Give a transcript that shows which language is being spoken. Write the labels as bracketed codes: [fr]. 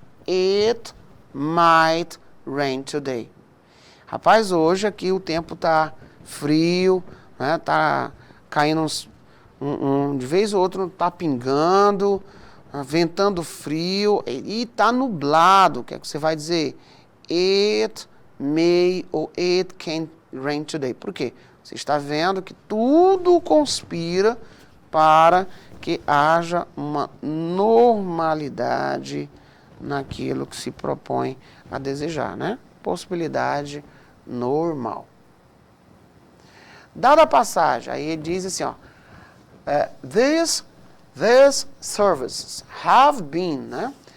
[en] It might rain today. [pt] Rapaz, hoje aqui o tempo tá frio, né? Tá caindo de vez ou outro tá pingando, ventando frio e tá nublado. O que é que você vai dizer? [en] It may ou it can rain today. [pt] Por quê? Você está vendo que tudo conspira para que haja uma normalidade naquilo que se propõe a desejar, né? Possibilidade normal. Dada a passagem, aí ele diz assim, ó, [en] these services have been, [pt] né?